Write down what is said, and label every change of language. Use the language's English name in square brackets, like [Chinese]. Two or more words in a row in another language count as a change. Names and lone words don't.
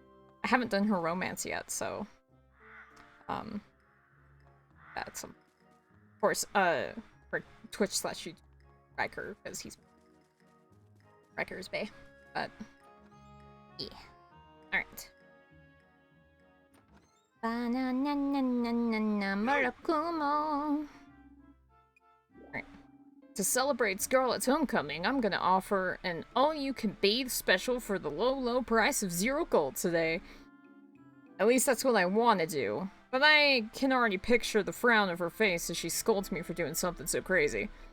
[English] I haven't done her romance yet, so... that's some... Of course, for Twitch/YouTube Riker, because he's... Riker's bae. But... yeah. Alright. Ba-na-na-na-na-na-na Murakumo. Alright. To celebrate Scarlet's homecoming, I'm gonna offer an all-you-can-bathe special for the low, low price of 0 gold today. At least that's what I want to do. But I can already picture the frown of her face as she scolds me for doing something so crazy.